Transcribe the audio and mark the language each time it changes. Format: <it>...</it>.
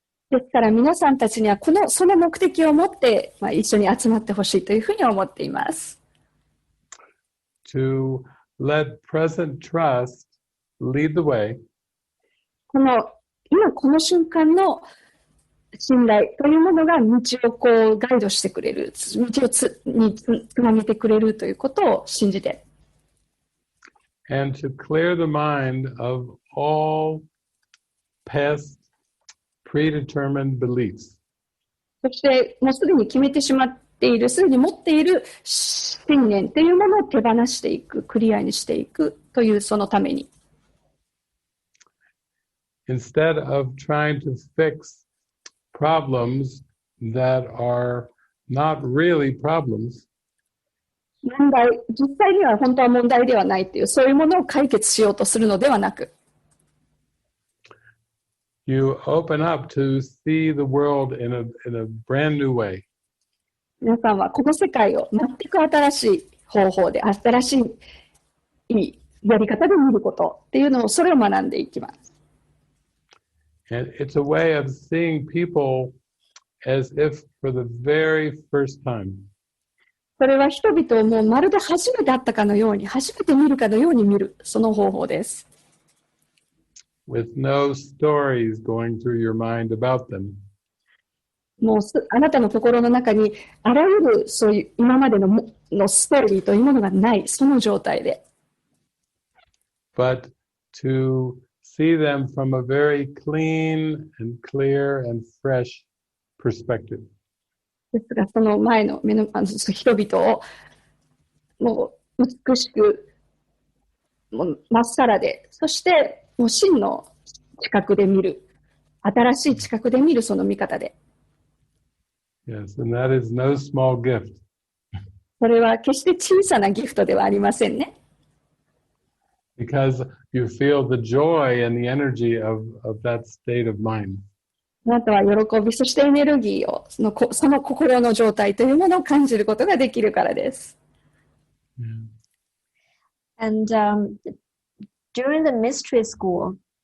<ja>ですから皆さんたちにはその目的を持って、一緒に集まってほしいというふうに思っています。</ja> <en>To let present trust lead the way.</en> <ja>今この瞬間の信頼というものが道をガイドしてくれる、道をつなげてくれるということを信じて。</ja> <en>And to clear the mind of all past predetermined beliefs.</en> <ja>そして、もうすでに決めてしまっている、すでに持っている信念というものを手放していく、クリアにしていくというそのために。</ja> <en>Instead of trying to fix problems that are not really problems,</en> <ja>問題、実際には本当は問題ではないという、そういうものを解決しようとするのではなく、</ja> <en>you open up to see the world in a brand new way.</en> <ja>皆さんはこの世界を全く新しい方法で、新しいやり方で見ることっていうのを、それを学んでいきます。</ja> <en>And it's a way of seeing people as if for the very first time.</en> <ja>それは人々をもうまるで初めて会ったかのように、初めて見るかのように見る、その方法です。</ja> <en>With no stories going through your mind about them.</en> <ja>もうあなたの心の中にあらゆるそういう今までのストーリーというものがない、その状態で。</ja> <en>But to see them from a very clean and clear and fresh perspective.</en> <ja>ですが、その前の目の人々をもう美しく、もうまっさらで、そしてもう真の知覚で見る、新しい知覚で見るその見方で。</ja> <en>Yes, and that is no small gift.</en> <ja>それは決して小さなギフトではありませんね。</ja> <en>Because you feel the joy and the energy of that state of mind.</en> <ja>あなたは喜び、そしてエネルギーを、その心の状態というものを感じることができるからです。</ja> <en>Yeah. And during the mystery school,</en>